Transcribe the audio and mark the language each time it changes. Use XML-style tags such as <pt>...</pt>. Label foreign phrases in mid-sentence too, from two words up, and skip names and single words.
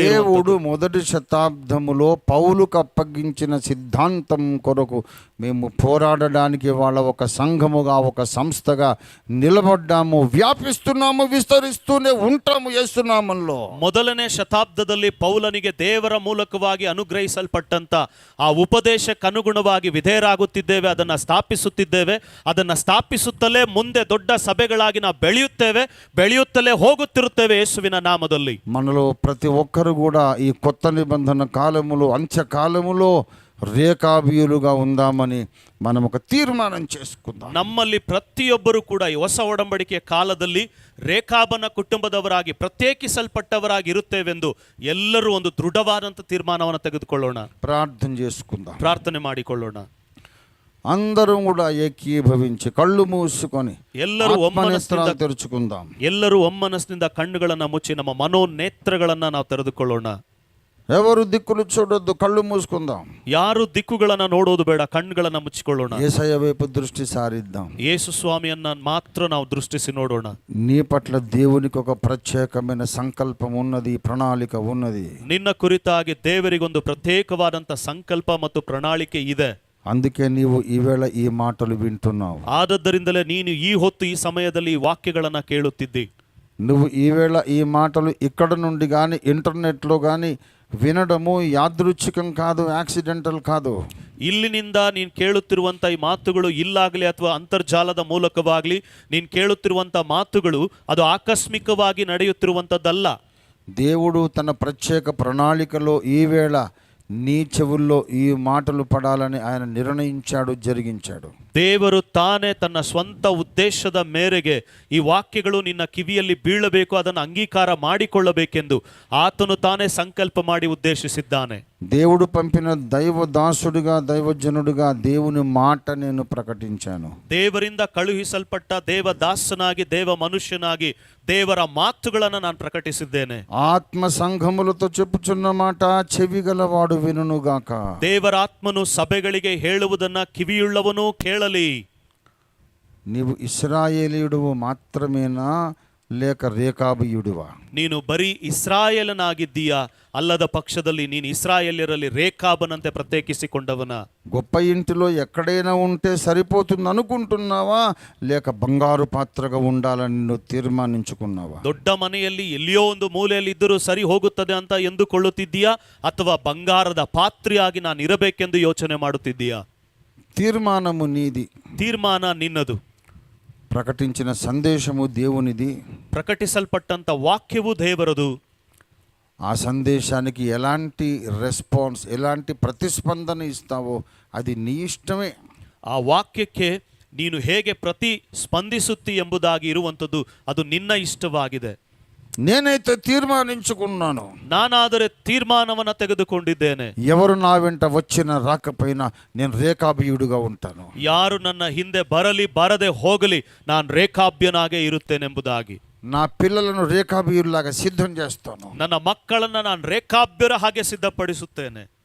<te>దేవుడు మొదటి శతాబ్దములో పౌలుకు అప్పగించిన సిద్ధాంతం కొరకు మేము పోరాడడానికి వాళ్ళ ఒక సంఘముగా, ఒక సంస్థగా నిలబడ్డాము, వ్యాపిస్తున్నాము, విస్తరిస్తూనే ఉంటాము యేసునామములో.</te> <kn>ಮೊದಲನೇ ಶತಾಬ್ದದಲ್ಲಿ ಪೌಲನಿಗೆ ದೇವರ ಮೂಲಕವಾಗಿ ಅನುಗ್ರಹಿಸಲ್ಪಟ್ಟಂತ ಆ ಉಪದೇಶಕ್ಕನುಗುಣವಾಗಿ ವಿಧೇಯರಾಗುತ್ತಿದ್ದೇವೆ, ಅದನ್ನ ಸ್ಥಾಪಿಸುತ್ತಿದ್ದೇವೆ. ಅದನ್ನ ಸ್ಥಾಪಿಸುತ್ತಲೇ ಮುಂದೆ ದೊಡ್ಡ ಸಭೆಗಳಾಗಿ ನಾವು ಬೆಳೆಯುತ್ತಲೇ ಹೋಗುತ್ತಿರುತ್ತೇವೆ ಯೇಸುವಿನ ನಾಮದಲ್ಲಿ.</kn> <te>మనలో ప్రతి ఒక్కరు కూడా ఈ కొత్త నిబంధన కాలములో, అంత్యకాలములో రేఖాబీయులుగా ఉందామని మనం ఒక తీర్మానం చేసుకుందాం.</te> <kn>ನಮ್ಮಲ್ಲಿ ಪ್ರತಿಯೊಬ್ಬರು ಕೂಡ ಈ ಹೊಸ ಒಡಂಬಡಿಕೆಯ ಕಾಲದಲ್ಲಿ ರೇಖಾಬನ ಕುಟುಂಬದವರಾಗಿ ಪ್ರತ್ಯೇಕಿಸಲ್ಪಟ್ಟವರಾಗಿ ಇರುತ್ತೇವೆಂದು ಎಲ್ಲರೂ ಒಂದು ದೃಢವಾದಂಥ ತೀರ್ಮಾನವನ್ನು ತೆಗೆದುಕೊಳ್ಳೋಣ,</kn> <te>ప్రార్థన చేసుకుందాం,</te> <kn>ಪ್ರಾರ್ಥನೆ ಮಾಡಿಕೊಳ್ಳೋಣ.</kn> <te>అందరం కూడా ఏకీభవించి కళ్ళు మూసుకొని</te> <kn>ಎಲ್ಲರೂ</kn> <te>ఆత్మనేత్రాలు తెరుచుకుందాం.</te> <kn>ಎಲ್ಲರೂ ಒಮ್ಮನಸ್ಸಿನಿಂದ ಕಣ್ಣುಗಳನ್ನ ಮುಚ್ಚಿ ನಮ್ಮ ಮನೋನೇತ್ರಗಳನ್ನ ನಾವು ತೆರೆದುಕೊಳ್ಳೋಣ.</kn> <te>ఎవరు దిక్కులు చూడొద్దు, కళ్ళు మూసుకుందాం.</te> <kn>ಯಾರು ದಿಕ್ಕುಗಳನ್ನ ನೋಡೋದು ಬೇಡ, ಕಣ್ಣುಗಳನ್ನ ಮುಚ್ಚಿಕೊಳ್ಳೋಣ.</kn> <te>యేసయ్య వైపు దృష్టి సారిద్దాం.</te> <kn>ಯೇಸು ಸ್ವಾಮಿಯನ್ನ ಮಾತ್ರ ನಾವು ದೃಷ್ಟಿಸಿ ನೋಡೋಣ.</kn> <te>నీ పట్ల దేవునికి ఒక ప్రత్యేకమైన సంకల్పం ఉన్నది, ప్రణాళిక ఉన్నది.</te> <kn>ನಿನ್ನ ಕುರಿತಾಗಿ ದೇವರಿಗೊಂದು ಪ್ರತ್ಯೇಕವಾದಂತ ಸಂಕಲ್ಪ ಮತ್ತು ಪ್ರಣಾಳಿಕೆ ಇದೆ.</kn> <te>అందుకే నీవు ఈవేళ ఈ మాటలు వింటున్నావు.</te> <kn>ಆದದ್ದರಿಂದಲೇ ನೀನು ಈ ಹೊತ್ತು ಈ ಸಮಯದಲ್ಲಿ ಈ ವಾಕ್ಯಗಳನ್ನ ಕೇಳುತ್ತಿದ್ದಿ.</kn> <te>నువ్వు ఈవేళ ఈ మాటలు ఇక్కడ నుండి కానీ ఇంటర్నెట్లో కానీ వినడము యాదృచ్ఛికం కాదు, యాక్సిడెంటల్ కాదు.</te> <kn>ಇಲ್ಲಿನಿಂದ ನೀನು ಕೇಳುತ್ತಿರುವಂಥ ಈ ಮಾತುಗಳು ಇಲ್ಲಾಗಲಿ ಅಥವಾ ಅಂತರ್ಜಾಲದ ಮೂಲಕವಾಗಲಿ ನೀನು ಕೇಳುತ್ತಿರುವಂಥ ಮಾತುಗಳು ಅದು ಆಕಸ್ಮಿಕವಾಗಿ ನಡೆಯುತ್ತಿರುವಂಥದ್ದಲ್ಲ.</kn> <te>దేవుడు తన ప్రత్యేక ప్రణాళికలో ఈవేళ నీ చెవుల్లో ఈ మాటలు పడాలని ఆయన నిర్ణయించాడు, జరిగించాడు.</te> <kn>ದೇವರು ತಾನೇ ತನ್ನ ಸ್ವಂತ ಉದ್ದೇಶದ ಮೇರೆಗೆ ಈ ವಾಕ್ಯಗಳು ನಿನ್ನ ಕಿವಿಯಲ್ಲಿ ಬೀಳಬೇಕು, ಅದನ್ನು ಅಂಗೀಕಾರ ಮಾಡಿಕೊಳ್ಳಬೇಕೆಂದು ಆತನು ತಾನೇ ಸಂಕಲ್ಪ ಮಾಡಿ ಉದ್ದೇಶಿಸಿದ್ದಾನೆ.</kn> <te>దేవుడు పంపిన దైవదాసుడిగా, దైవజనుడిగా దేవుని మాట నేను ప్రకటించాను.</te> <kn>ದೇವರಿಂದ ಕಳುಹಿಸಲ್ಪಟ್ಟ ದೇವದಾಸನಾಗಿ, ದೇವ ಮನುಷ್ಯನಾಗಿ ದೇವರ ಮಾತುಗಳನ್ನು ನಾನು ಪ್ರಕಟಿಸಿದ್ದೇನೆ.</kn> <te>ఆత్మ సంఘములతో చెప్పుచున్న మాట చెవిగలవాడు వినుగాక.</te> <kn>ದೇವರ ಆತ್ಮನು ಸಭೆಗಳಿಗೆ ಹೇಳುವುದನ್ನ ಕಿವಿಯುಳ್ಳವನು ಕೇಳಲಿ.</kn> <te>నీవు ఇశ్రాయేలీయుడు మాత్రమేనా లేక రేఖాబీయుడువా?</te> <kn>ನೀನು ಬರೀ ಇಸ್ರಾಯೇಲನಾಗಿದ್ದೀಯಾ? ಅಲ್ಲದ ಪಕ್ಷದಲ್ಲಿ ನೀನು ಇಸ್ರಾಯೇಲ್ಯರಲ್ಲಿ ರೇಖಾಬನಂತೆ ಪ್ರತ್ಯೇಕಿಸಿಕೊಂಡವನ?</kn> <te>గొప్ప ఇంటిలో ఎక్కడైనా ఉంటే సరిపోతుంది అనుకుంటున్నావా, లేక బంగారు పాత్రగా ఉండాలని నువ్వు తీర్మానించుకున్నావా?</te> <kn>ದೊಡ್ಡ ಮನೆಯಲ್ಲಿ ಎಲ್ಲಿಯೋ ಒಂದು ಮೂಲೆಯಲ್ಲಿ ಇದ್ದರೂ ಸರಿ ಹೋಗುತ್ತದೆ ಅಂತ ಎಂದುಕೊಳ್ಳುತ್ತಿದ್ದೀಯಾ, ಅಥವಾ ಬಂಗಾರದ ಪಾತ್ರೆಯಾಗಿ ನಾನು ಇರಬೇಕೆಂದು ಯೋಚನೆ ಮಾಡುತ್ತಿದ್ದೀಯಾ?</kn> <te>తీర్మానము నీది,</te> <kn>ತೀರ್ಮಾನ ನಿನ್ನದು.</kn> <te>ప్రకటించిన సందేశము దేవునిది,</te> <kn>ಪ್ರಕಟಿಸಲ್ಪಟ್ಟಂತ ವಾಕ್ಯವು ದೇವರದು.</kn> <te>ఆ సందేశానికి ఎలాంటి రెస్పాన్స్, ఎలాంటి ప్రతిస్పందన ఇస్తావో అది నీ ఇష్టమే.</te> <kn>ಆ ವಾಕ್ಯಕ್ಕೆ ನೀನು ಹೇಗೆ ಪ್ರತಿಸ್ಪಂದಿಸುತ್ತಿ ಎಂಬುದಾಗಿ ಇರುವಂಥದ್ದು ಅದು ನಿನ್ನ ಇಷ್ಟವಾಗಿದೆ.</kn> <te>నేనైతే తీర్మానించుకున్నాను,</te> <kn>ನಾನಾದರೆ ತೀರ್ಮಾನವನ್ನು ತೆಗೆದುಕೊಂಡಿದ್ದೇನೆ.</kn> <te>ఎవరు నా వెంట వచ్చినా రాకపోయినా నేను ರೇಖಾಬೀಯುಡುగా ఉంటాను.</te> <kn>ಯಾರು ನನ್ನ ಹಿಂದೆ ಬರಲಿ ಬರದೆ ಹೋಗಲಿ ನಾನು ರೇಖಾಬ್ಯನಾಗೇ ಇರುತ್ತೇನೆಂಬುದಾಗಿ.</kn> <te>నా పిల్లలను రేఖాబీయుల్లాగా సిద్ధం చేస్తాను.</te> <kn>ನನ್ನ ಮಕ್ಕಳನ್ನ ನಾನು ರೇಖಾಬ್ಯರ ಹಾಗೆ ಸಿದ್ಧಪಡಿಸುತ್ತೇನೆ.</kn>